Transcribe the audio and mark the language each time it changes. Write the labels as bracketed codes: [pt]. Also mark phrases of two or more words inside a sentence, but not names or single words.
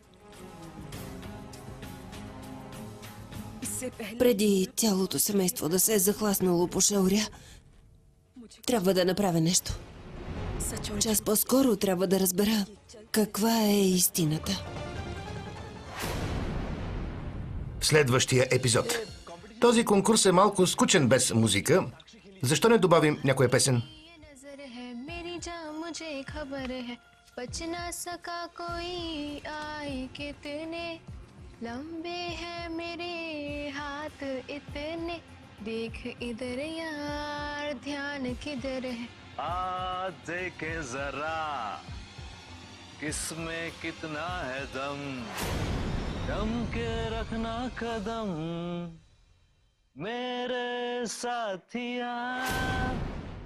[bg] преди цялото семейство да се е захласнало по Шауря, трябва да направя нещо. Час по-скоро трябва да разбера каква е истината. Следващия епизод. Този конкурс е малко скучен без музика. Защо не добавим някоя песен? [hi] देख इधर यार ध्यान किधर है आज देखे जरा किसमें कितना है दम दम के रखना कदम मेरे साथिया